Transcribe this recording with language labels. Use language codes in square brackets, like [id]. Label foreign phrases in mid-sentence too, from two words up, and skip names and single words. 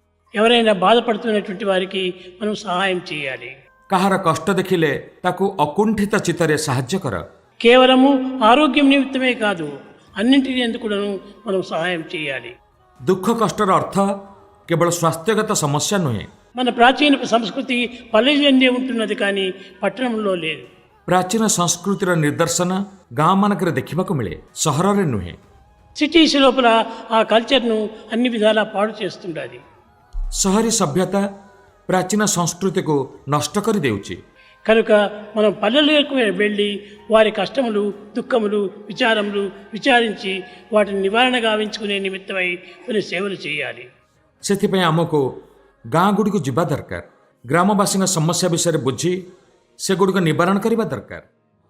[te] ఎవరైనా బాధపడుతున్నటువంటి వారికి మనం సహాయం చేయాలి. [or] କାହାର କଷ୍ଟ ଦେଖିଲେ ତାକୁ ଅକୁଣ୍ଠିତ ଚିତ୍ତରେ ସାହାଯ୍ୟ କର। [te] కేవలము ఆరోగ్యం నిమిత్తమే కాదు, అన్నింటి ఎందుకు మనం సహాయం చేయాలి. [or] ଦୁଃଖ କଷ୍ଟର ଅର୍ଥ କେବଳ ସ୍ୱାସ୍ଥ୍ୟଗତ ସମସ୍ୟା ନୁହେଁ। [te] మన ప్రాచీన సంస్కృతి పల్లెలన్నీ ఉంటున్నది కానీ పట్టణంలో లేదు. [or] ପ୍ରାଚୀନ ସଂସ୍କୃତିର ନିଦର୍ଶନ ଗାଁମାନଙ୍କରେ ଦେଖିବାକୁ ମିଳେ, ସହରରେ ନୁହେଁ। [te] సిటీస్ లోపల ఆ కల్చర్ను అన్ని విధాలా పాడు చేస్తుండాలి. [or] ସହରୀ ସଭ୍ୟତା ପ୍ରାଚୀନ ସଂସ୍କୃତିକୁ ନଷ୍ଟ କରିଦେଉଛି। [te] కనుక మనం పల్లెలకు వెళ్ళి వారి కష్టములు, దుఃఖములు, విచారములు విచారించి వాటిని నివారణ గావించుకునే నిమిత్తమై కొన్ని సేవలు చేయాలి. [or] ସେଥିପାଇଁ ଆମକୁ ଗାଁ ଗୁଡ଼ିକୁ ଯିବା ଦରକାର। ଗ୍ରାମବାସୀଙ୍କ ସମସ୍ୟା ବିଷୟରେ ବୁଝି ସେଗୁଡ଼ିକ ନିବାରଣ କରିବା ଦରକାର।